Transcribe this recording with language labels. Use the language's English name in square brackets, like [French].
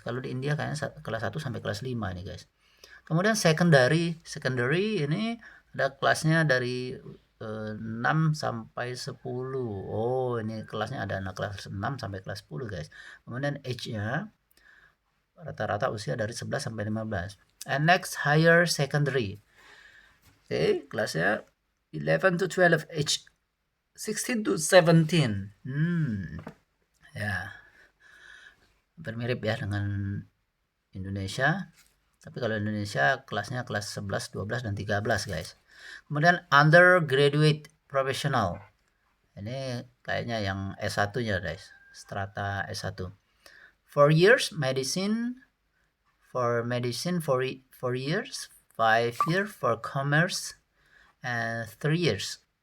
[Indonesian] Kalau di India kayaknya kelas 1 sampai kelas 5 ini, guys. Kemudian secondary ini ada kelasnya dari 6 sampai 10. Ini kelasnya ada anak kelas 6 sampai kelas 10, guys. Kemudian age-nya rata-rata usia dari 11 sampai 15. [English] And next higher secondary. Kelasnya 11 to 12, age 16 to 17. Ya. [Indonesian] Hampir mirip ya dengan Indonesia. Tapi kalau Indonesia kelasnya kelas 11, 12 dan 13, guys. Kemudian undergraduate professional. Ini kayaknya yang S1-nya, guys. Strata S1. [English] 4 years medicine, 4 years, 5 years for commerce, and 3 years.